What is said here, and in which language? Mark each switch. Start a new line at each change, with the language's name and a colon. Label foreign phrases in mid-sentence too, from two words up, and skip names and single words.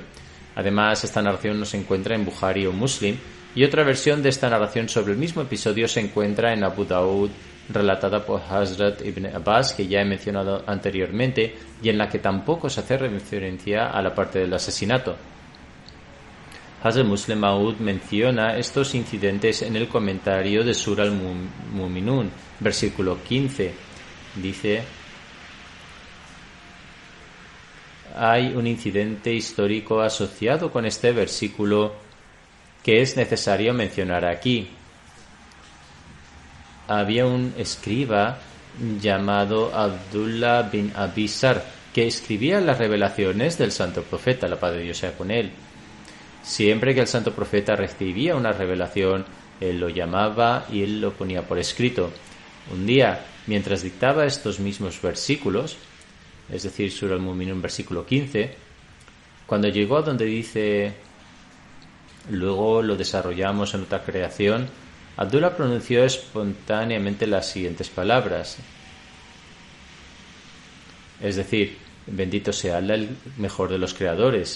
Spanish: Además, esta narración no se encuentra en Bukhari o Muslim, y otra versión de esta narración sobre el mismo episodio se encuentra en Abu Daud, relatada por Hazrat Ibn Abbas, que ya he mencionado anteriormente, y en la que tampoco se hace referencia a la parte del asesinato. Hazrat Muslim Maud menciona estos incidentes en el comentario de Surah al-Mu'minun, versículo 15. Dice: hay un incidente histórico asociado con este versículo que es necesario mencionar aquí. Había un escriba llamado Abdullah bin Abi Sar que escribía las revelaciones del santo profeta, la paz de Dios sea con él. Siempre que el santo profeta recibía una revelación, él lo llamaba y él lo ponía por escrito. Un día, mientras dictaba estos mismos versículos, es decir, Surah al-Mu'minun, versículo 15, cuando llegó a donde dice: luego lo desarrollamos en otra creación, Abdullah pronunció espontáneamente las siguientes palabras. Es decir, bendito sea Allah, el mejor de los creadores.